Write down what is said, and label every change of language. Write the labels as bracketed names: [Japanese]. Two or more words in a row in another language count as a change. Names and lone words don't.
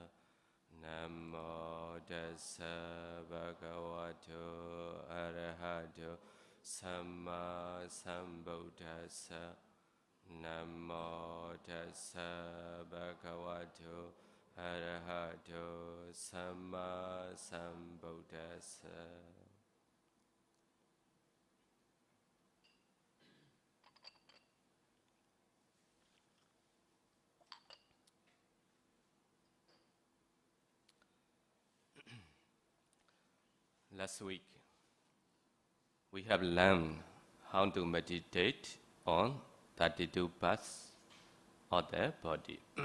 [Pali] Namo Tassa Bhagavato Arahato Samma Sambuddhassa. Namo Tassa Bhagavato Arahato Samma Sambuddhassa. [English] Last week, we have learned how to meditate on 32 parts of the body.